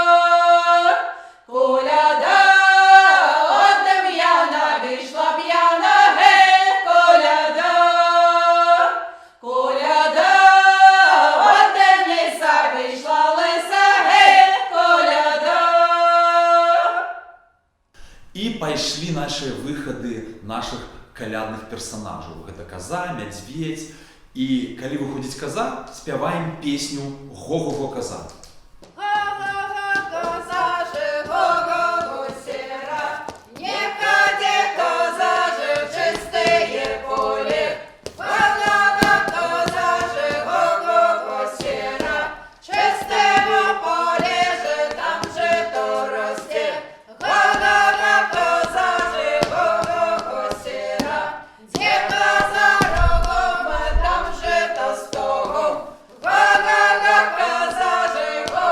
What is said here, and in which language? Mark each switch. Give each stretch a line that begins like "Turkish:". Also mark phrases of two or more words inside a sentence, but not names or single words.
Ukrainian: Коляда, от Дем'яна вийшла п'яна, гей, коляда. Коляда, от Дениса вийшла лиса, гей, коляда.
Belarusian: І пайшлі нашыя выхады нашых калядных персанажаў. Гэта каза, мядзведзь. І калі выходзіць каза, спяваем песню «Го-го-го каза».
Russian: Га-га-га, коза же, го-го-го сера, не ходи, коза же, в чистые поле. Га-га-га, коза же, го-го-го сера, чистого поле же, там же то росте. Га-га-га, коза же, го-го-го сера, где коза рогом, там же то стогом. Га-га-га, коза же,